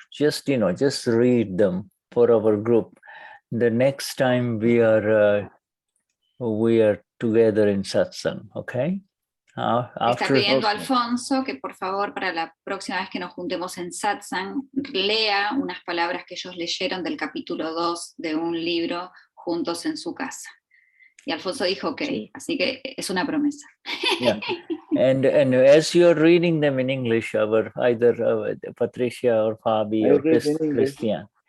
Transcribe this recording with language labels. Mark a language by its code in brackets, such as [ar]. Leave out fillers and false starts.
[en] Just read them for our group. The next time we are together in satsang, okay? [es] Está pidiendo a Alfonso que por favor para la próxima vez que nos juntemos en Satsang lea unas palabras que ellos leyeron del capítulo 2 de un libro juntos en su casa. Y Alfonso dijo ok, sí. Así que es una promesa. [en] Yeah. And as you're reading them in English, either Patricia or Fabi or Christian.